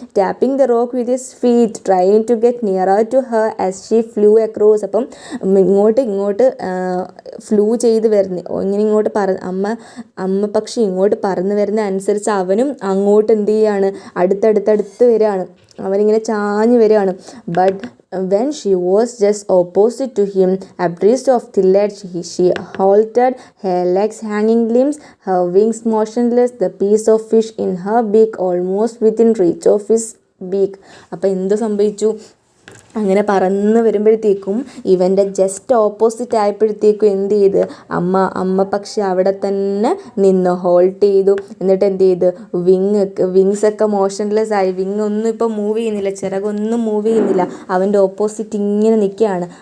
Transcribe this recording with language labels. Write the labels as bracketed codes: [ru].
[en] Tapping the rock with his feet trying to get nearer to her as she flew across. [ml] അപ്പം ഇങ്ങോട്ട് flu ചെയ്ത് വരുന്ന ഇങ്ങോട്ട് അമ്മ പക്ഷി ഇങ്ങോട്ട് പറന്ന് വരുന്ന അനുസരിച്ച് അവനും അങ്ങോട്ട് എന്ത് ചെയ്യാണ്, അടുത്തടുത്ത് വരികയാണ്, അവനിങ്ങനെ ചാഞ്ഞു വരികയാണ്. But [en] when she was just opposite to him, abreast of Tillett, she halted, her legs hanging limbs, her wings motionless, the piece of fish in her beak almost within reach of his beak. [ml] അപ്പോൾ എന്ത് സംഭവിച്ചു? അങ്ങനെ പറന്ന് വരുമ്പോഴത്തേക്കും ഇവൻ്റെ just opposite ആയപ്പോഴത്തേക്കും എന്ത് ചെയ്ത് അമ്മ പക്ഷെ അവിടെ തന്നെ നിന്ന് ഹോൾട്ട് ചെയ്തു. എന്നിട്ട് എന്ത് ചെയ്ത് വിങ്സൊക്കെ മോഷൻലെസ് ആയി. വിങ് ഒന്നും ഇപ്പം മൂവ് ചെയ്യുന്നില്ല, ചിറകൊന്നും മൂവ് ചെയ്യുന്നില്ല. അവൻ്റെ ഓപ്പോസിറ്റ് ഇങ്ങനെ നിൽക്കുകയാണ്.